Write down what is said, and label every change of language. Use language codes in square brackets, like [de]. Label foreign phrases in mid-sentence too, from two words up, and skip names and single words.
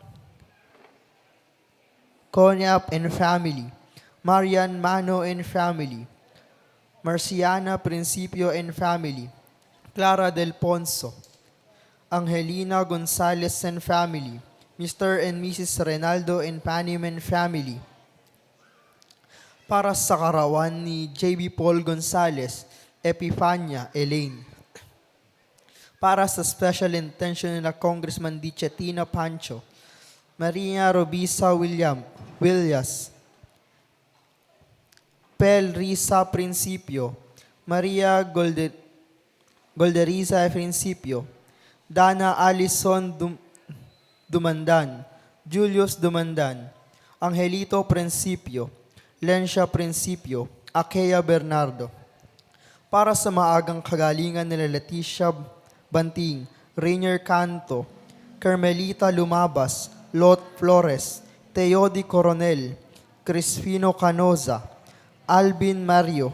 [en] Konyap and family, Marian Mano and family, Marciana Principio and family, Clara Del Ponso, Angelina Gonzalez and family, Mr. and Mrs. Renaldo and Panim and family, [tl] para sa karawan ni J.B. Paul Gonzalez, Epifania Elaine. Para sa [en] special intention [tl] na Congressman Dichetina Pancho, Maria Robisa Willias, Pel Risa Principio, Maria Golderiza Principio, Dana Alison Dumandan, Julius Dumandan, Angelito Principio, Lencia Principio, Akea Bernardo. Para sa maagang kagalingan nila Leticia Banting, Rainier Canto, Carmelita Lumabas, Lot Flores, Teodi Coronel, Crispino Canoza, Alvin Mario.